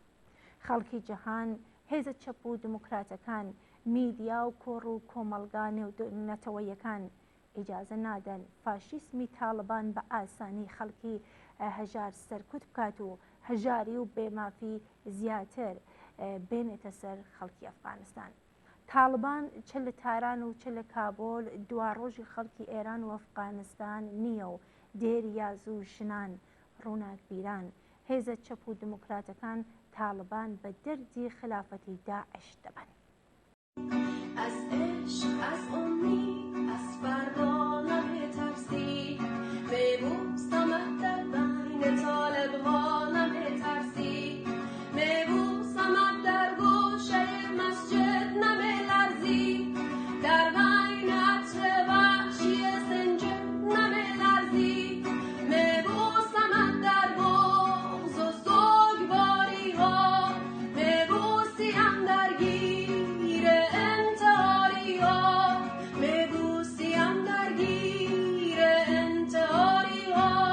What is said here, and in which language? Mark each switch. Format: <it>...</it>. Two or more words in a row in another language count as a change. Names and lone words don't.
<ckb>خەڵکی جەهان، هێزە چەپ و دموکراتەکان، میدیا و کۆڕ و کۆمەلگا نەتەوەیەکان ئیجازە نادەن فاشیسمی تاالبان بە ئاسانی خەڵکی هەژار سەرکوت بکات و هەژاری و بێمافی زیاتر بێنێتە سەر خەڵکی ئەفغانستان. تاالبان چ لە تاران و چ لە کابۆل دواڕۆژی خەڵکی ئێران و ئەفغانستان نییە و دێریاز و ژنان، ڕووناکبیران، هێزە چەپ و دموکراتەکان تاالبان بە دەردی خلافەتی داعش دەبن.</ckb> <fa>از عشق، از امید، از فردا نمی‌ترسی، می‌بوسمت در بین طالب‌ها نمی‌ترسی، می‌بوسمت در گوشه مسجد نمی‌لرزی، در بین عطر وحشی سنجد نمی‌لرزی، می‌بوسمت در بغض و سوگواری‌ها، می‌بوسیم در گیر انتحاری‌ها، می‌بوسیم در گیر انتحاری‌ها.</fa>